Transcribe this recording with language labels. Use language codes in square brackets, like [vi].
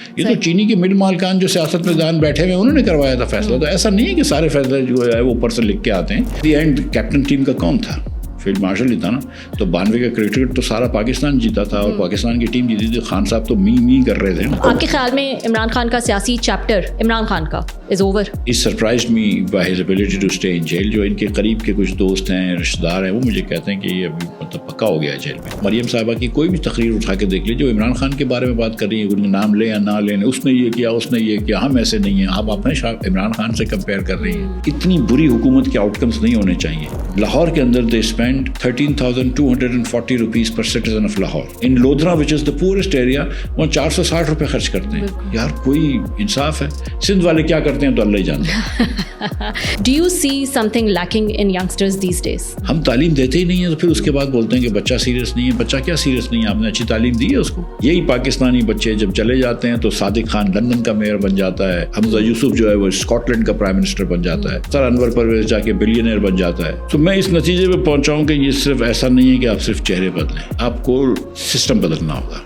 [ur] یہ تو چینی کے مل مالکان جو سیاست میں دان بیٹھے ہوئے انہوں نے کروایا تھا فیصلہ. تو ایسا نہیں ہے کہ سارے فیصلے جو ہے وہ اوپر سے لکھ کے آتے ہیں. دی اینڈ کیپٹن ٹیم کا کون تھا؟ فیلڈ مارشل ہی تھا نا. تو 92 کا کرکٹ تو سارا پاکستان جیتا تھا, اور پاکستان کی ٹیم جیتی تھی. خان صاحب تو می کر رہے تھے. آپ کے خیال میں عمران خان کا سیاسی چیپٹر عمران خان کا [en] Is over? It surprised me by his ability to stay in jail. [ur] جو ان کے قریب کے کچھ دوست ہیں, رشتہ دار ہیں, وہ مجھے کہتے ہیں کہ یہ ابھی مطلب پکا ہو گیا ہے جیل میں. مریم صاحبہ کی کوئی بھی تقریر اٹھا کے دیکھ لیجیے, جو عمران خان کے بارے میں بات کر رہی ہیں, ان کا نام لیں یا نہ لیں, اس نے یہ کیا, اس نے یہ کیا, ہم ایسے نہیں ہیں, آپ اپنے عمران خان سے کمپیئر کر رہی ہیں. اتنی بری حکومت کے آؤٹ کمس نہیں ہونے چاہیے. لاہور کے اندر [en] they spent 13,240 rupees per citizen of Lahore. In Lodhra, which is the poorest area, [ur] وہ 460 روپے خرچ کرتے ہیں. یار کوئی انصاف ہے. سندھ والے کیا کرتے ہیں تو اللہ ہی جانتے ہیں. [en] Do you see something lacking in youngsters these days? [ur] ہم تعلیم دیتے ہی نہیں ہیں, تو پھر اس کے بعد بولتے ہیں کہ بچہ سیریس نہیں ہے. بچہ کیا سیریس نہیں ہے؟ آپ نے اچھی تعلیم دی ہے اس کو. یہی پاکستانی بچے جب چلے جاتے ہیں تو صادق خان لندن کا میئر بن جاتا ہے, حمزہ یوسف جو ہے وہ اسکاٹ لینڈ کا پرائم منسٹر بن جاتا ہے, سر انور پرویز جا کے بلینئر بن جاتا ہے. تو میں اس نتیجے پہ پہنچا ہوں کہ یہ صرف ایسا نہیں ہے کہ آپ صرف چہرے بدلیں, آپ کو سسٹم بدلنا ہوگا.